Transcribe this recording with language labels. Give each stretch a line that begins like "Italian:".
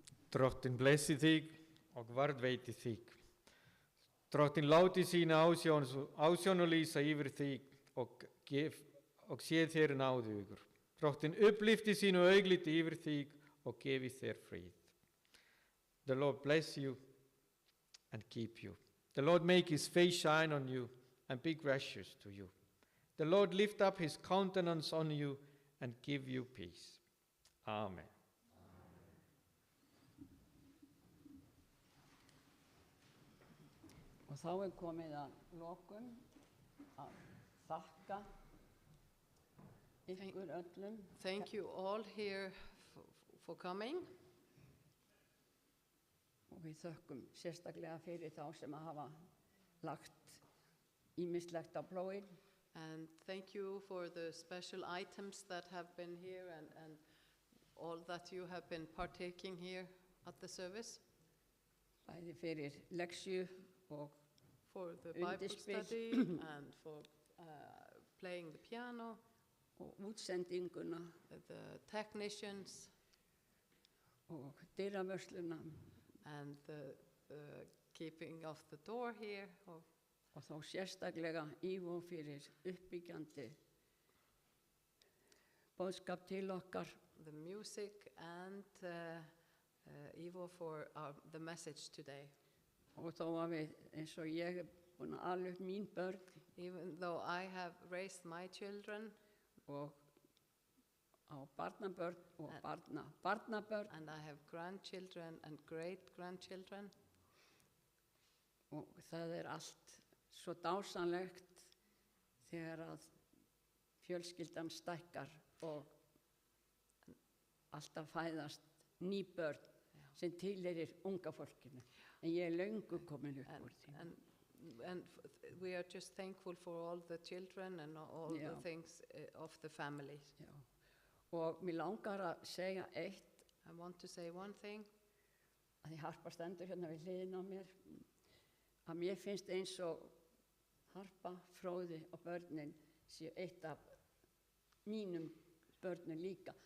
Icelandic: Drottin blessi þig og varðveiti þig. Drottin láti sína ásjón og lýsa yfir þig og sé þér náðugur. Drottin upplifti sínu augliti yfir þig og gefi þér frið.
English: The Lord bless you and keep you. The Lord make his face shine on you and be gracious to you. The Lord lift up his countenance on you and give you peace. Amen.
Icelandic: Og þá komið að lokum að þakka ykkur öllum.
English: Thank you all here for coming.
Icelandic: Og við þökkum sérstaklega fyrir þá sem hafa lagt ýmislegt á plóginn.
English: And thank you for the special items that have been here and all that you have been partaking here at the service.
Icelandic: Bæði fyrir leksju og
English: for the Bible
Icelandic: undirspil.
English: study and for playing the piano,
Icelandic: og útsendinguna
English: the technicians
Icelandic: og dyravörsluna
English: and the keeping of the door here.
Icelandic: Og þá sérstaklega Ívo fyrir uppbyggjandi boðskap til okkar.
English: The music and Ivo for the message today.
Icelandic: Og þó að við, eins og ég búin að ala upp mín börn.
English: Even though I have raised my children.
Icelandic: Og á barnabörn og barnabörn.
English: And I have grandchildren and great-grandchildren.
Icelandic: Og það allt svo dásanlegt þegar að fjölskyldan stækkar og alltaf fæðast ný börn sem tilheyrir unga fólkinu. En ég löngu komin upp úr því.
English: And we are just thankful for all the children and all the things of the family.
Icelandic: Já. Og mér langar að segja eitt.
English: I want to say one thing.
Icelandic: Að því Harpa stendur hérna við hliðina á mér. Að mér finnst eins og Harpa, Fróði og börnin séu eitt af mínum börnum líka.